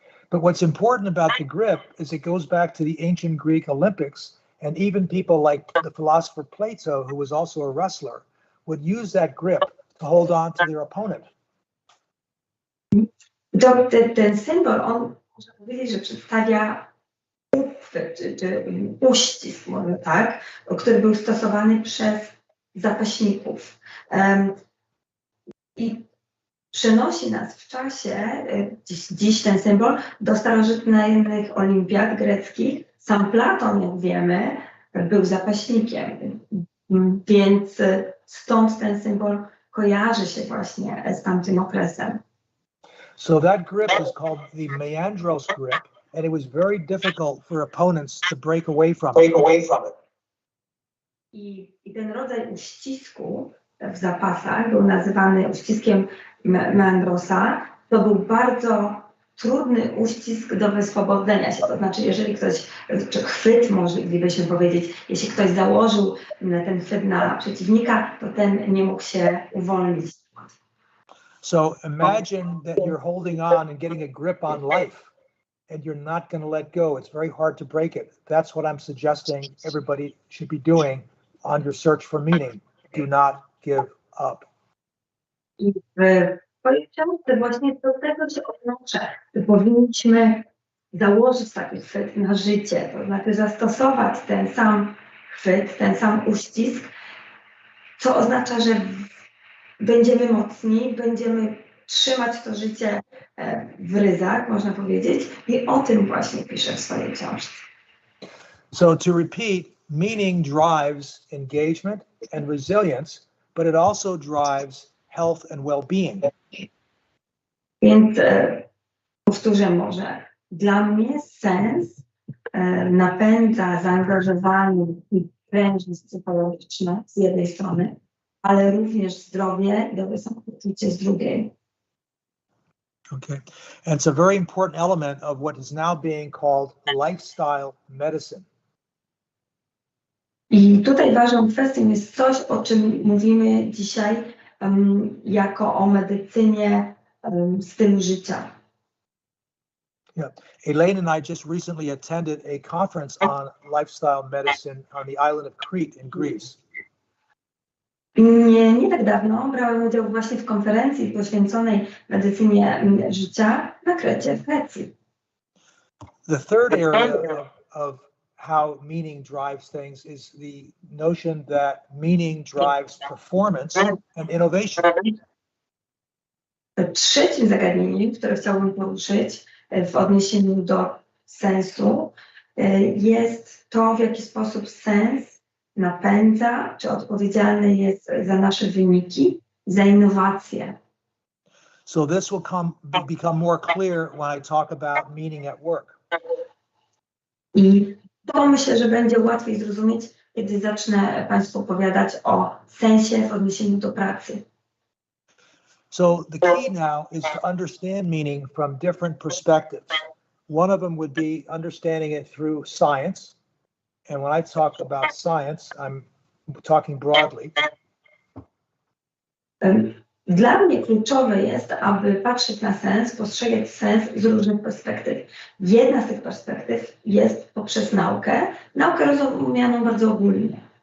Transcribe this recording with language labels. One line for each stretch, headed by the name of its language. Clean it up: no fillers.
English: But what's important about the grip is it goes back to the ancient Greek Olympics, and even people like the philosopher Plato, who was also a wrestler, would use that grip to hold on to their opponent.
Polish: Ten symbol, on można powiedzieć, że przedstawia uchwyt, czy uścisk, może tak, który był stosowany przez zapaśników. I przenosi nas w czasie, dziś ten symbol, do starożytnych olimpiad greckich. Sam Platon, jak wiemy, był zapaśnikiem, więc stąd ten symbol kojarzy się właśnie z tamtym okresem.
English: So that grip is called the meandros grip, and it was very difficult for opponents to break away from it.
Polish: I ten rodzaj uścisku w zapasach był nazywany uściskiem meandrosa. To był bardzo trudny uścisk do wyswobodzenia się. To znaczy, jeżeli ktoś, czy chwyt, moglibyśmy powiedzieć, jeśli ktoś założył ten chwyt na przeciwnika, to ten nie mógł się uwolnić.
English: So imagine that you're holding on and getting a grip on life, and you're not going to let go. It's very hard to break it. That's what I'm suggesting everybody should be doing on your search for meaning. Do not give up.
Polish: I w swojej książce właśnie do tego się odnoszę, że powinniśmy założyć taki chwyt na życie, to znaczy zastosować ten sam chwyt, ten sam uścisk, co oznacza, że będziemy mocni, będziemy trzymać to życie w ryzach, można powiedzieć, i o tym właśnie piszę w swojej książce.
English: So to repeat, meaning drives engagement and resilience, but it also drives health and well-being.
Polish: Więc powtórzę może. Dla mnie sens napędza zaangażowanie i prężność psychologiczne z jednej strony, ale również zdrowie i dobre samopoczucie z drugiej.
English: Okay. And it's a very important element of what is now being called lifestyle medicine.
Polish: I tutaj ważną kwestią jest coś, o czym mówimy dzisiaj jako o medycynie stylu życia.
English: Yeah. Elaine and I just recently attended a conference on lifestyle medicine on the island of Crete in Greece.
Polish: Nie tak dawno brałem udział właśnie w konferencji poświęconej medycynie życia na Krecie, w Grecji.
English: The third area of how meaning drives things is the notion that meaning drives performance and innovation.
Polish: Trzecim zagadnieniem, które chciałbym poruszyć w odniesieniu do sensu, jest to, w jaki sposób sens napędza, czy odpowiedzialny jest za nasze wyniki, za innowacje.
English: So this will become more clear when I talk about meaning at work.
Polish: I to myślę, że będzie łatwiej zrozumieć, kiedy zacznę Państwu opowiadać o sensie w odniesieniu do pracy.
English: So the key now is to understand meaning from different perspectives. One of them would be understanding it through science. And when I talk about science, I'm talking broadly.
Polish: Dla mnie kluczowe jest, aby patrzeć na sens, postrzegać sens z różnych perspektyw. Jedna z tych perspektyw jest poprzez naukę rozumianą bardzo ogólnie.